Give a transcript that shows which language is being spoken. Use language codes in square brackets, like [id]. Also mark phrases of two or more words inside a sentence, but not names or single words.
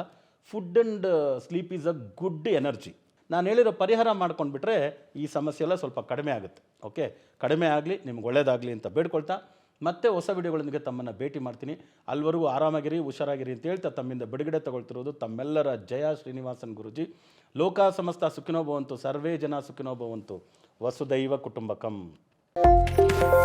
[en] Food and sleep is a good energy. [kn] ನಾನು ಹೇಳಿರೋ ಪರಿಹಾರ ಮಾಡ್ಕೊಂಡ್ಬಿಟ್ರೆ ಈ ಸಮಸ್ಯೆ ಎಲ್ಲ ಸ್ವಲ್ಪ ಕಡಿಮೆ ಆಗುತ್ತೆ. ಓಕೆ, ಕಡಿಮೆ ಆಗಲಿ, ನಿಮ್ಗೆ ಒಳ್ಳೆಯದಾಗಲಿ ಅಂತ ಬೇಡ್ಕೊಳ್ತಾ ಮತ್ತೆ ಹೊಸ ವಿಡಿಯೋಗಳೊಂದಿಗೆ ತಮ್ಮನ್ನು ಭೇಟಿ ಮಾಡ್ತೀನಿ. ಅಲ್ಲಿವರೆಗೂ ಆರಾಮಾಗಿರಿ, ಹುಷಾರಾಗಿರಿ ಅಂತ ಹೇಳ್ತಾ ತಮ್ಮಿಂದ ಬಿಡುಗಡೆ ತಗೊಳ್ತಿರೋದು ತಮ್ಮೆಲ್ಲರ ಜಯ ಶ್ರೀನಿವಾಸನ್ ಗುರೂಜಿ. [sa] ಲೋಕ ಸಮಸ್ತ ಸುಖಿನೋ ಭವಂತು, ಸರ್ವೇ ಜನ ಸುಖಿನೋ ಭವಂತು, ವಸುದೈವ ಕುಟುಂಬಕಂ.